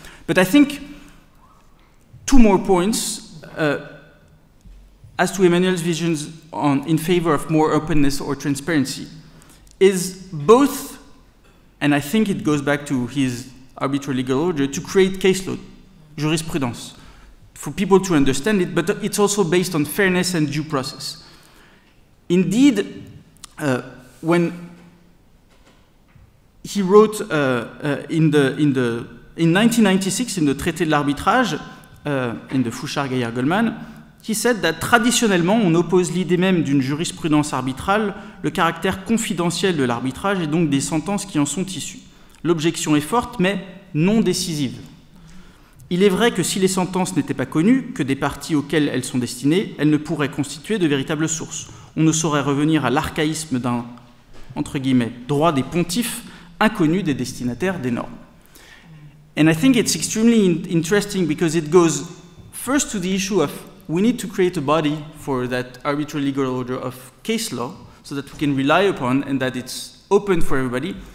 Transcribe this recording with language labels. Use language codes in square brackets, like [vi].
[en] But I think two more points as to Emmanuel's visions in favor of more openness or transparency is both, and I think it goes back to his arbitral legal order, to create case law, jurisprudence, for people to understand it, but it's also based on fairness and due process. Indeed, when he wrote in the in 1996, in the [fr] traité de l'arbitrage, [en] in the Fouchard-Gaillard-Goldman, he said that [fr] traditionnellement, on oppose l'idée même d'une jurisprudence arbitrale, le caractère confidentiel de l'arbitrage et donc des sentences qui en sont issues. L'objection est forte, mais non décisive. Il est vrai que si les sentences n'étaient pas connues, que des parties auxquelles elles sont destinées, elles ne pourraient constituer de véritables sources. On ne saurait revenir à l'archaïsme d'un, entre guillemets, droit des pontifes inconnu des destinataires des normes. [en] And I think it's extremely interesting because it goes first to the issue of we need to create a body for that arbitrary legal order of case law so that we can rely upon and that it's open for everybody.